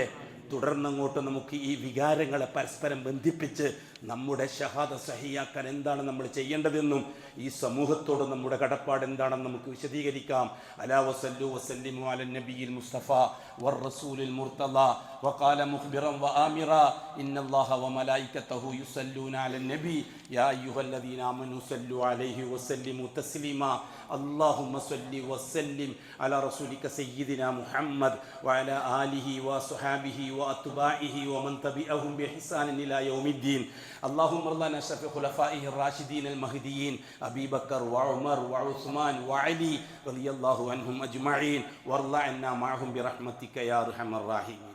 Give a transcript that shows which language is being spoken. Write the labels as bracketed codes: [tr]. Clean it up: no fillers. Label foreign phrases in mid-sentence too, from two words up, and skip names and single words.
[ml] തുടർന്നങ്ങോട്ട് നമുക്ക് ഈ വികാരങ്ങളെ പരസ്പരം ബന്ധിപ്പിച്ച് നമ്മുടെ ഷഹാദ സഹിയാക്കാൻ എന്താണ് നമ്മൾ ചെയ്യേണ്ടതെന്നും ഈ സമൂഹത്തോട് നമ്മുടെ കടപ്പാട് എന്താണെന്ന് നമുക്ക് വിശദീകരിക്കാം. [ar] ألا وصلوا وسلموا على النبي المصطفى والرسول المرتضى وقال مخبرا وآمرا إن الله وملائكته يصلون على النبي يا أيها الذين آمنوا صلوا عليه وسلموا تسليما اللهم صل وسلم على رسولك سيدنا محمد وعلى آله وصحابه وأتباعه ومن تبعهم بإحسان إلى يوم الدين. اللهم ارض عن شرف خلفائه الراشدين المهديين أبي بكر وعمر وعثمان وعلي رضي الله عنهم أجمعين وارض عنا معهم برحمتك يا أرحم الراحمين.